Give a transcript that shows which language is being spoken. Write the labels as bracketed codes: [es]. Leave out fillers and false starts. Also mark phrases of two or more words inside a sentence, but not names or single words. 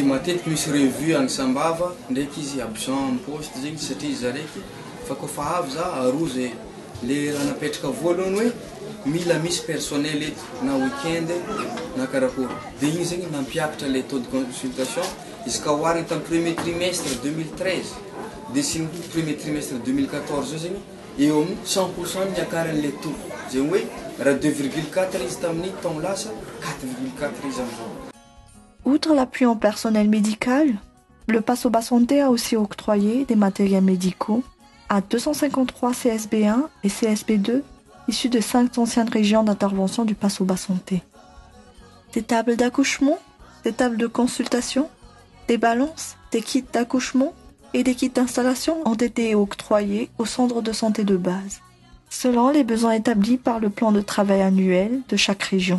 [mg] matetiky misy revue agny Sambava ndraiky izy [fr] absent en poste [mg] zegny satria izy araiky fa kofa avy za aroa zay le raha napetraka voalohany hoe mila misy personnel eto na week-end na karakory dia igny zegny nampiakatra le [fr] taux de consultation jusqu'à [mg] oharigny tamin'ny [fr] premier trimestre [mg] 2013 dia sy ny [fr] premier trimestre [mg] 2014 io zegny eo amin'ny 100% miakaran'le taux zegny hoe raha 2,4 izy tamin'ny taon lasa 4,4 izy amizao. [fr] Outre l'appui en personnel médical, le Pasoba Santé a aussi octroyé des matériels médicaux à 253 CSB1 et CSB2 issus de 5 anciennes régions d'intervention du Pasoba Santé. Des tables d'accouchement, des tables de consultation, des balances, des kits d'accouchement et des kits d'installation ont été octroyés au centre de santé de base, selon les besoins établis par le plan de travail annuel de chaque région.